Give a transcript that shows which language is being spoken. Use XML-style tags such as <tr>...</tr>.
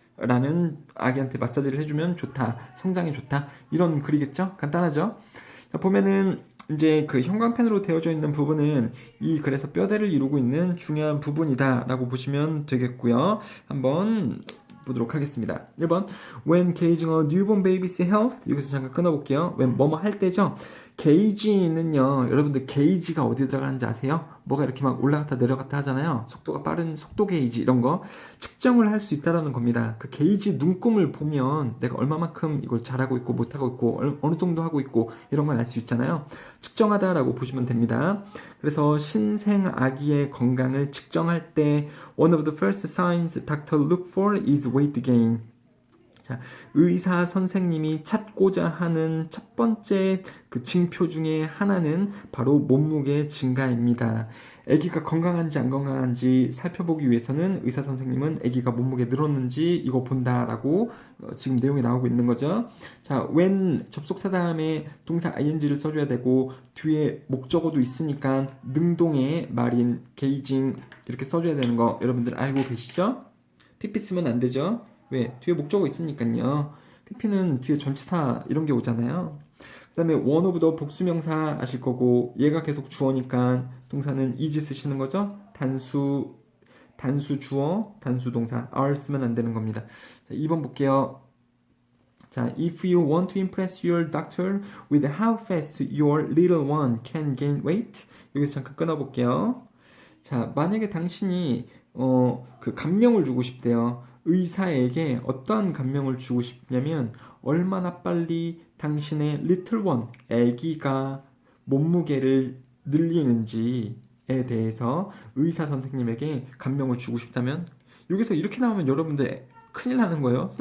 <ko>라는 아기한테 마사지를 해주면 좋다. 성장이 좋다. 이런 글이겠죠? 간단하죠? 자, 보면은 이제 그 형광펜으로 되어져 있는 부분은 이 글에서 뼈대를 이루고 있는 중요한 부분이다 라고 보시면 되겠고요. 한번 보도록 하겠습니다.</ko> <en>1번 When gauging a newborn baby's health,</en> <ko>여기서 잠깐 끊어볼게요. when 뭐뭐 할 때죠. 게이지는요, 여러분들 게이지가 어디에 들어가는지 아세요? 뭐가 이렇게 막 올라갔다 내려갔다 하잖아요. 속도가 빠른 속도 게이지 이런 거 측정을 할 수 있다라는 겁니다. 그 게이지 눈금을 보면 내가 얼마만큼 이걸 잘하고 있고 못하고 있고 어느 정도 하고 있고 이런 걸 알 수 있잖아요. 측정하다라고 보시면 됩니다. 그래서 신생 아기의 건강을 측정할 때</ko> <en>one of the first signs doctor look for is weight gain.</en> <ko>자, 의사 선생님이 찾고자 하는 첫 번째 그 징표 중에 하나는 바로 몸무게 증가입니다. 아기가 건강한지 안 건강한지 살펴보기 위해서는 의사 선생님은 아기가 몸무게 늘었는지 이거 본다라고 지금 내용이 나오고 있는 거죠. 자, when 접속사 다음에 동사 ing를 써줘야 되고 뒤에 목적어도 있으니까 능동의 말인 게이징 이렇게 써줘야 되는 거 여러분들 알고 계시죠? pp 쓰면 안 되죠. 왜? 뒤에 목적어 있으니까요. pp는 뒤에 전치사 이런 게 오잖아요. 그 다음에</ko> <en>one of the</en> <ko>복수명사 아실 거고 얘가 계속 주어니까 동사는 is 쓰시는 거죠. 단수 주어, 단수 동사 are 쓰면 안 되는 겁니다. 자, 2번 볼게요.</ko> <en>자, if you want to impress your doctor with how fast your little one can gain weight,</en> <ko>여기서 잠깐 끊어볼게요. 자, 만약에 당신이 그 감명을 주고 싶대요. 의사에게 어떠한 감명을 주고 싶냐면 얼마나 빨리 당신의</ko> <en>little one,</en> <ko>아기가 몸무게를 늘리는지에 대해서 의사 선생님에게 감명을 주고 싶다면 여기서 이렇게 나오면 여러분들 큰일 나는 거예요.</ko>